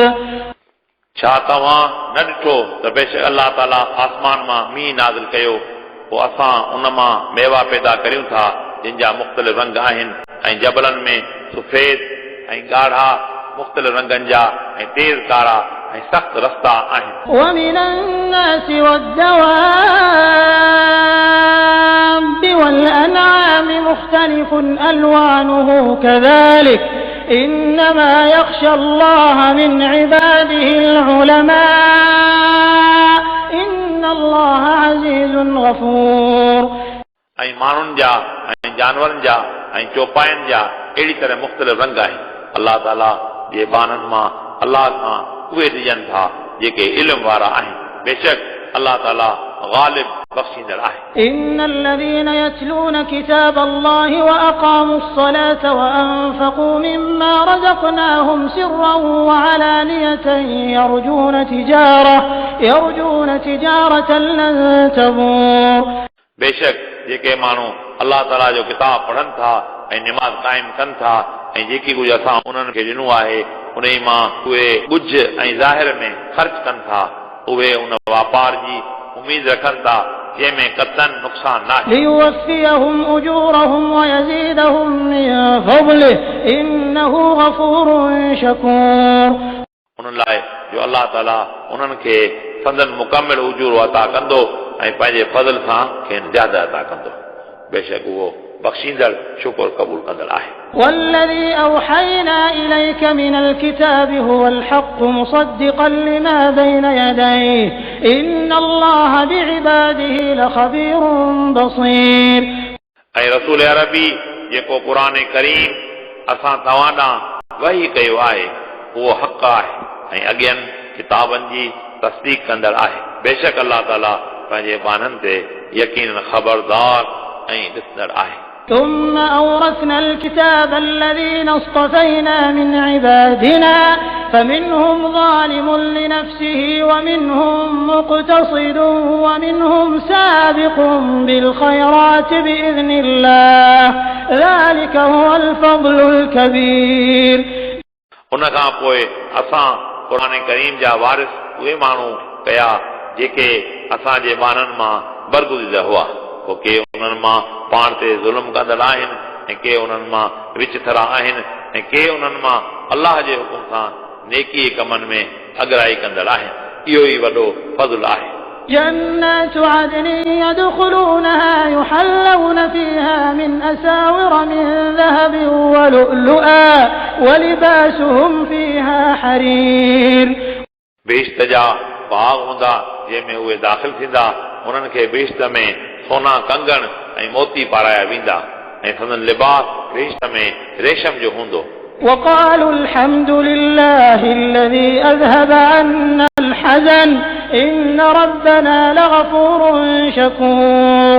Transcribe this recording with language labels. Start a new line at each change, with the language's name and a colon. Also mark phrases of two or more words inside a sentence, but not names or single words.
Sindhi: छा तव्हां न ॾिठो त बेशक अलाह ताला आसमान मां मींहुं नाज़िल कयो पोइ असां उन मां मेवा पैदा करियूं था जिन जा मुख़्तलिफ़ रंग आहिनि ऐं जबलनि में सफ़ेद ऐं ॻाढ़ा मुख़्तलिफ़ रंगनि जा ऐं तेज़ कारा ऐं सख़्त रस्ता आहिनि।
Arabic: ومن الناس والدواب والأنعام مختلف ألوانه كذلك إنما يخشى الله من عباده العلماء إن الله عزيز غفور
Sindhi: ऐं माण्हुनि जा ऐं जानवरनि जा ऐं चौपाइनि जा अहिड़ी तरह मुख़्तलिफ़ रंग आहिनि। अलाह ताला जे बाननि मां अलाह खां उहे ॾिजनि था जेके इल्म वारा आहिनि। बेशक अलाह ताला गालिब बख़्शींदड़ आहे।
Arabic: إن الذين يتلون كتاب الله وأقاموا الصلاة وأنفقوا مما رزقناهم سرا وعلانية يرجون تجارة لن تبور
Sindhi: बेशक जेके माण्हू अलाह ताला जो किताब पढ़नि था ऐं निमाज़ क़ाइम कनि था ऐं जेकी कुझु असां उन्हनि खे ॾिनो आहे उन मां उहे कुझ ऐं ज़ाहिर में ख़र्च कनि था उहे उन वापार जी उम्मीद रखनि था जंहिंमें कतन नुक़सान न आहे।
Arabic: ليوفيهم أجورهم ويزيدهم من فضله إنه غفور شكور
Sindhi: उन्हनि लाइ जो अलाह ताला उन्हनि खे संदन मुकमिल उजूर अता कंदो ऐं पंहिंजे फज़ल सां खेनि ज़्यादा अता कंदो। बेशक उहो बख़्शींदड़ शुक्र क़बूल कंदड़ आहे।
Arabic: والذي أوحينا إليك من الكتاب هو الحق مصدقا لما بين يديه إن الله بعباده لخبير بصير
Sindhi: ऐं रसूल अरबी जेको क़ुरान करीम असां तव्हां ॾांहुं वही कयो आहे उहो हक़ आहे ऐं अॻियनि किताबनि जी तस्दीक़ कंदड़ आहे। बेशक अलाह ताला पंहिंजे बाननि ते यकीनन ख़बरदार ऐं ॾिसंदड़ आहे।
Arabic: ثم أورثنا الكتاب الذين اصطفينا من عبادنا فمنهم ظالم لنفسه ومنهم مقتصد ومنهم سابق بالخيرات بإذن الله ذلك هو الفضل الكبير.
Sindhi: उन खां पोइ असां क़ुरान करीम जा वारिस उहे माण्हू कया जेके असांजे ॿारनि मां बरगुज़िर हुआ, पोइ के उन्हनि मां पाण ते ज़ुल्म कंदड़ आहिनि ऐं के उन्हनि मां विच थरा आहिनि ऐं के उन्हनि मां अलाह जे हुकुम सां नेकी कमनि में अॻिराई कंदड़ आहिनि. इहो ई वॾो फज़्ल आहे.
Arabic: جنات عدن يدخلونها يحلون فيها من أساور من ذهب ولؤلؤا ولباسهم فيها حرير.
Sindhi: बेश्त जा बाग हूंदा जंहिंमें उहे दाख़िल थींदा, उन्हनि खे बेश्त में सोना कंगण ऐं मोती पाराया वेंदा ऐं संदन लिबास बेश्त में रेशम जो हूंदो.
Arabic: وقالوا الحمد لله الذي أذهب عنا الحزن إن ربنا لغفور شكور.